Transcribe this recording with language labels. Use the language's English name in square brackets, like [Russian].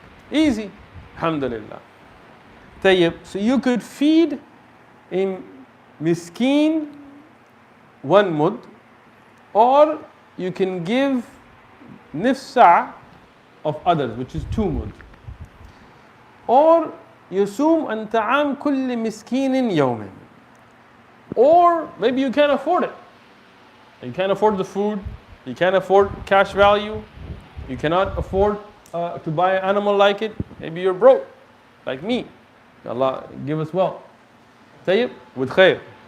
[English] Easy, alhamdulillah. So you could feed a miskin 1 mud, or you can give nisf sa' of others, which is 2 mud. [Arabic] Or يصوم عن طعام كل مسكين يوما. [English] Or maybe you can't afford it. You can't afford the food, you can't afford cash value, you cannot afford to buy an animal like it. Maybe you're broke, like me. Allah give us wealth. Tayyib, with khair.